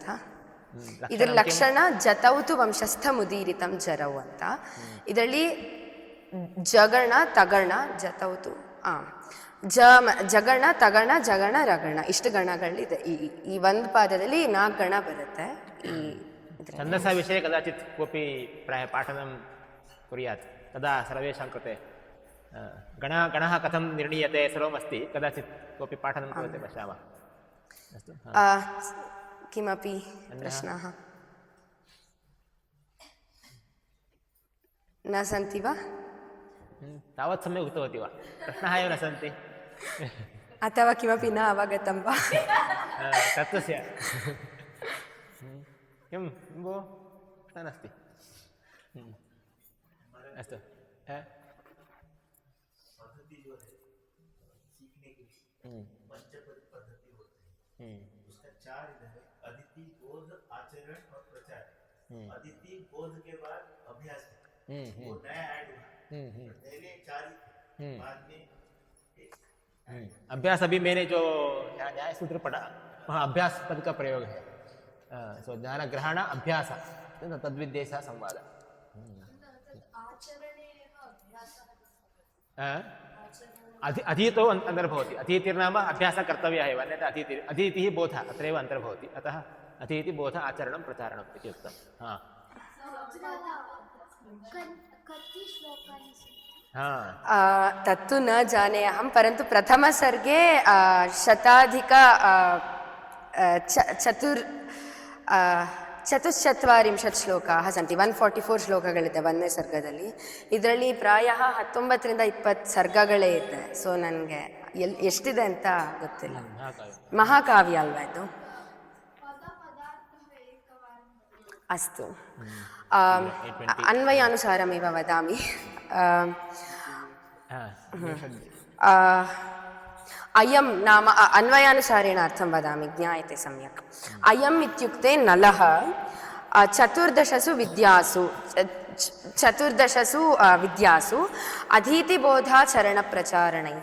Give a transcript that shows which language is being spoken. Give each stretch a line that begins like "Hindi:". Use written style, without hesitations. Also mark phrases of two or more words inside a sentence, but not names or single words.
Kannada: ಇದ್ರ ಲಕ್ಷಣ
Sanskrit: ಜತೌತು ವಂಶಸ್ಥ ಮುದೀರಿತಂ ಜರವು
Kannada: ಅಂತ. ಇದರಲ್ಲಿ ಜಗಣ ತಗಣ ಜತೌತು ಜಗಣ ತಗಣ ಜಗಣ ರಗಣ ಇಷ್ಟು ಗಣಗಳಿದೆ. ಈ ಒಂದು ಪಾದದಲ್ಲಿ 4 ಗಣ ಬರುತ್ತೆ. ಈ
Sanskrit: ಛಂದಸಃ ವಿಷಯ ಕದಾಚಿತ್ ಕೋಪಿ ಪ್ರಾಯ ಪಾಠನಂ ಕುರ್ಯಾತ್ ತದಾ ಸರ್ವೇಷಾಂ ಕೃತೆ ಗಣಃ ಕಥಂ ನಿರ್ಣೀಯತೆ ಸರ್ವಮಸ್ತಿ, ಕದಾಚಿತ್ ಕೋಪಿ ಪಾಠನಂ ಕರೋತಿ ಪಶ್ಯಾಮः. अस्तु, किमपि प्रश्नाः न सन्ति वा? तावत् सम्यक् उक्तवती वा? प्रश्नाः एव न सन्ति अथवा किमपि न अवगतं वा? तत्त्वस्य किं भो प्रश्नः नास्ति. अस्तु,
Hindi: उसका 4 इधर है: अदिति, बोध, आचरण और प्रचार. अदिति बोध के बाद अभ्यास है, वो नया ऐड हुआ. पहले 4 ही थे, बाद में अभ्यास. अभी मैंने जो न्याय सूत्र पढ़ा वहाँ अभ्यास पद का प्रयोग है.
Sanskrit: सो ज्ञान ग्रहण अभ्यास तद्विद्येश संवाद. अधीतो अंतर्भवति. अधीतिर्नाम अभ्यासः कर्तव्यः एव, अन्यथा अधीतिः बोधः अत्रैव अन्तर्भवति. अतः अधीति बोध आचरणं प्रचारणम् इति उक्तं. तत्तु न जाने अहं, परन्तु प्रथमसर्गे शताधिक ಚತುಶ್ಚತ್ವಾರಿಂಶತ್ ಶ್ಲೋಕಾः ಸನ್ತಿ.
Kannada: 144 ಶ್ಲೋಕಗಳಿದೆ ಒಂದನೇ ಸರ್ಗದಲ್ಲಿ. ಇದರಲ್ಲಿ ಪ್ರಾಯಃ 19ರಿಂದ 20 ಸರ್ಗಗಳೇ ಇದೆ. ಸೊ ನನಗೆ ಎಷ್ಟಿದೆ ಅಂತ ಗೊತ್ತಿಲ್ಲ. ಮಹಾಕಾವ್ಯ ಅಲ್ವಾ ಇದು?
Sanskrit: ಅಸ್ತು, ಅನ್ವಯಾನುಸಾರಮೇವ ವದಾಮಿ. अयं नाम अन्वयानुसारेण अर्थं वदामि, ज्ञायते सम्यक्. अयम् इत्युक्ते नलः. 14 विद्यासु अधीतिबोधाचरणप्रचारणैः.